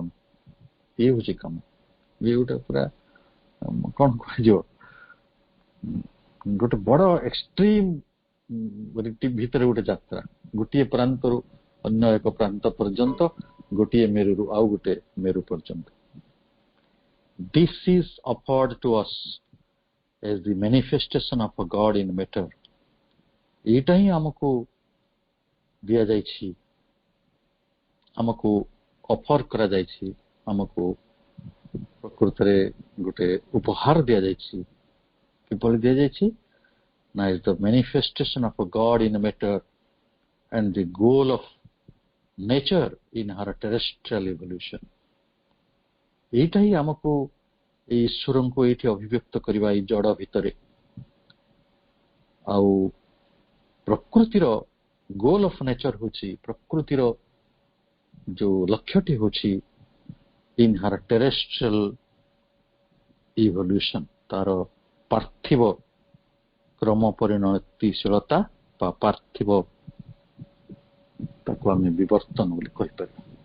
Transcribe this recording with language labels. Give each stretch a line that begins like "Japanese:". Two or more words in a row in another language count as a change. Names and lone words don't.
Odia: ଇଏ ହଉଛି କାମ। ଇଏ ଗୋଟେ ପୁରା କଣ କୁହାଯିବ, ଗୋଟେ ବଡ ଏକ୍ସଟ୍ରିମ ଭିତରେ ଗୋଟେ ଯାତ୍ରା, ଗୋଟିଏ ପ୍ରାନ୍ତରୁ ଅନ୍ୟ ଏକ ପ୍ରାନ୍ତ ପର୍ଯ୍ୟନ୍ତ, ଗୋଟିଏ ମେରୁରୁ ଆଉ ଗୋଟେ ମେରୁ ପର୍ଯ୍ୟନ୍ତ।
English: This is offered to us as the manifestation of a God in matter.
Odia: ଏଇଟା ହିଁ ଆମକୁ ଦିଆଯାଇଛି, ଆମକୁ ଅଫର କରାଯାଇଛି, ଆମକୁ ପ୍ରକୃତରେ ଗୋଟେ ଉପହାର ଦିଆଯାଇଛି। କିଭଳି ଦିଆଯାଇଛି ନା,
English: is the manifestation of a God in matter and the goal of nature in her terrestrial evolution.
Odia: ଏଇଟା ହିଁ ଆମକୁ ଏଇ ଈଶ୍ୱରଙ୍କୁ ଏଇଠି ଅଭିବ୍ୟକ୍ତ କରିବା ଏଇ ଜଡ଼ ଭିତରେ। ଆଉ ପ୍ରକୃତିର
English: goal of nature
Odia: ହଉଛି, ପ୍ରକୃତିର ଯୋଉ ଲକ୍ଷ୍ୟଟି ହଉଛି
English: in her terrestrial evolution,
Odia: ତାର ପାର୍ଥିବ କ୍ରମ ପରିଣତିଶୀଳତା ବା ପାର୍ଥିବ, ତାକୁ ଆମେ ବିବର୍ତ୍ତନ ବୋଲି କହିପାରିବା।